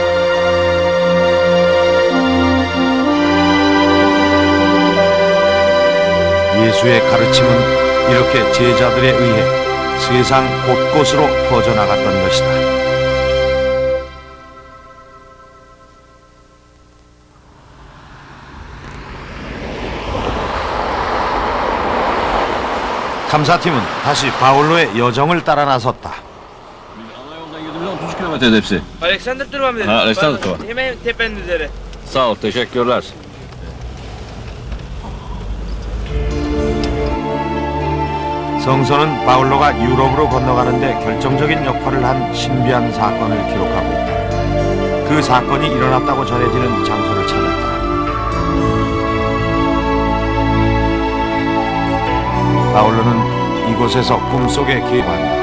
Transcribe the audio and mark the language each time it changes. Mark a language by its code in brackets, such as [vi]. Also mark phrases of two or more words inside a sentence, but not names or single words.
[ko] 예수의 가르침은 이렇게 제자들에 의해 세상 곳곳으로 퍼져나갔던 것이다. 탐사팀은 다시 바울로의 여정을 따라 나섰다. [tr] Alexander durmam dedi. Alexander durma. Hemen tepenin üzeri. Sağ ol, teşekkürler. [ko] 성서는 바울로가 유럽으로 건너가는데 결정적인 역할을 한 신비한 사건을 기록하고 있다. 그 사건이 일어났다고 전해지는 장소를 찾았다. 바울로는 이곳에서 꿈속에 기반다.